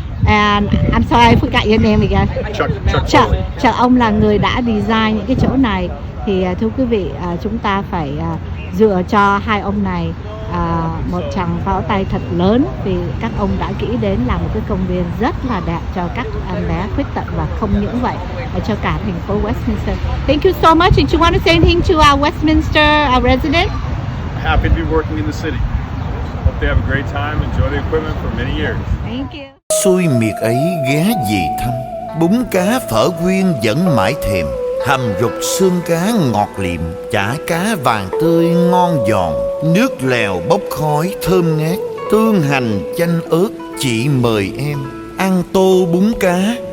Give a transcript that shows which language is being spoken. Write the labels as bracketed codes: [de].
[en] And I'm sorry, I forgot your name again. Chuck. [vi] Ông là người đã design những cái chỗ này. Thì thưa quý vị, chúng ta phải dựa cho hai ông này một tràng pháo tay thật lớn, vì các ông đã nghĩ đến làm một cái công viên rất là đẹp cho các em bé khuyết tật, và không những vậy cho cả thành phố Westminster. [en] Thank you so much. And you want to say anything to our Westminster residents? Happy to be working in the city. Hope they have a great time. Enjoy the equipment for many years. Thank you. [vi] Xui miệt ấy ghé về thăm, bún cá phở quyên vẫn mãi thèm, hầm rục xương cá ngọt liệm, chả cá vàng tươi ngon giòn, nước lèo bốc khói thơm ngát, tương hành chanh ớt. Chị mời em ăn tô bún cá,